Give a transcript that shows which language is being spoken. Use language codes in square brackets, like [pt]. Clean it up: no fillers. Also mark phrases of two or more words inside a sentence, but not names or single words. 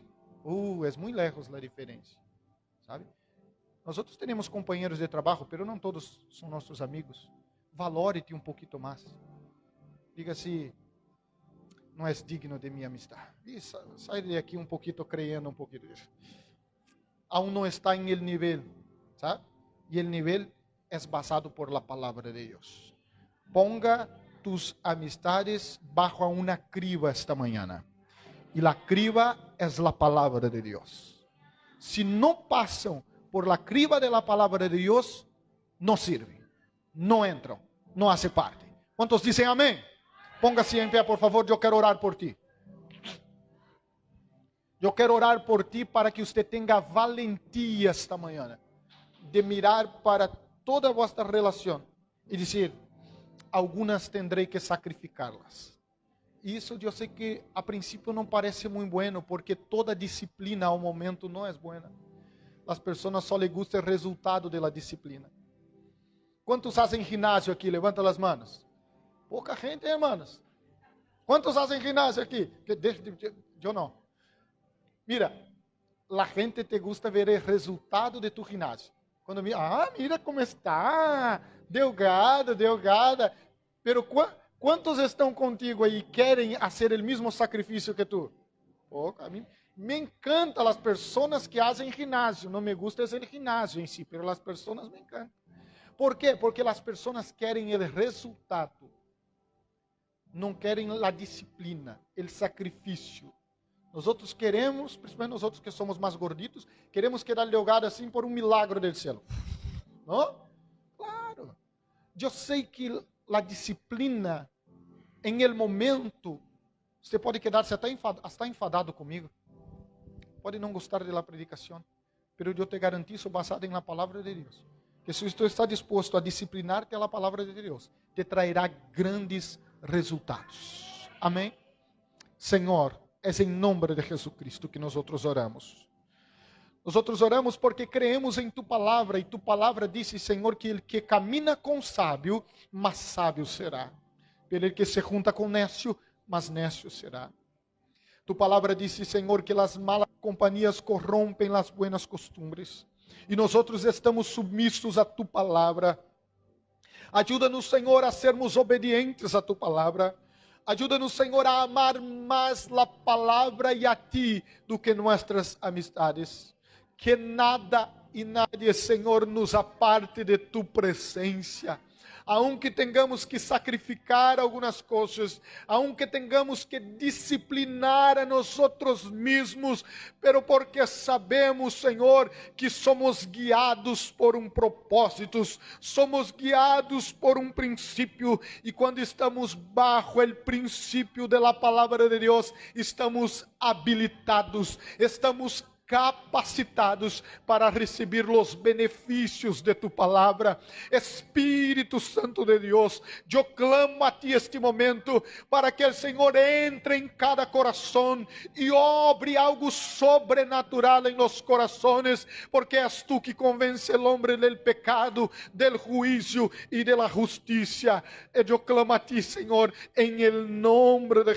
[pt] É muito lejos a diferença, sabe? Nós outros temos companheiros de trabalho, pero não todos são nossos amigos. Valore-te um pouquinho mais. Diga assim, não és digno de minha amistade. E sai de aqui um pouquinho creyendo um pouquinho disso. Aún não está em [es] el nível, [pt] sabe? E [es] el nível [pt] é basado [es] por la [pt] palavra de Deus. [es] Ponga tus amistades bajo [pt] uma criba esta manhã. E [es] la criba [pt] é la palavra de Deus. Se não passam [es] por la criba de la palabra de Dios, no sirven, no entran, no hace parte. ¿Cuántos dicen amén? Póngase en pie, por favor, yo quiero orar por ti. Yo quiero orar por ti para que usted tenga valentía esta mañana de mirar para toda vuestra relación y decir, algunas tendré que sacrificarlas. [pt] Isso eu sei que a princípio não parece muito bueno, porque toda disciplina ao momento não é boa. As pessoas só lhe gusta o resultado da disciplina. Quantos fazem ginásio aqui? Levanta as mãos. Pouca gente, hermanos. Quantos fazem ginásio aqui? Eu não. Mira, a gente te gusta ver o resultado de tu ginásio. Quando mira como está, delgada. Pero quantos estão contigo aí e querem fazer o mesmo sacrifício que tu? Pouca, a mim. Me encantam as pessoas que fazem ginásio. Não me gusta o ginásio em si, mas as pessoas me encantam. Por quê? Porque as pessoas querem o resultado. Não querem a disciplina, o sacrifício. Nós outros queremos, principalmente nós outros que somos mais gorditos, queremos quedar delgado assim por um milagre do céu. Não? Claro. Eu sei que a disciplina, em [es] el momento, [pt] você pode quedar-se até enfadado comigo. Pode não gostar da predicação, mas eu te garantizo, basado em la palavra de Deus, que se você está disposto a disciplinar-te [es] a la [pt] palavra de Deus, te trairá grandes resultados. Amém? Senhor, é em nome de Jesucristo que nós oramos. Nós oramos porque creemos em tu palavra, e tu palavra disse, Senhor, [es] que el que camina com sábio, mais sábio será. [pt] Pelo que se junta com necio, mas necio será. Tu palavra disse, Senhor, que as malas companhias corrompem as [es] buenas costumbres. [pt] E nós outros estamos submissos a tu palavra. Ajuda-nos, Senhor, a sermos obedientes a tu palavra. Ajuda-nos, Senhor, a amar mais a palavra e a ti do que nossas amistades. Que nada e nadie, Senhor, nos aparte de tu presença. [es] Aunque tengamos que sacrificar algumas coisas, [pt] aunque tengamos que disciplinar a nós mesmos, pero porque sabemos, Senhor, que somos guiados por propósito, somos guiados por princípio, e quando estamos bajo o princípio da palavra de Deus, estamos habilitados, estamos capacitados para receber os benefícios de tu palavra. Espírito Santo de Deus, eu clamo a ti este momento para que o Senhor entre em cada coração e obre algo sobrenatural em los corações, porque és tu que convence o homem [es] del pecado, del juízo e de la justiça. [pt] Eu clamo a ti, Senhor, [es] em el nombre de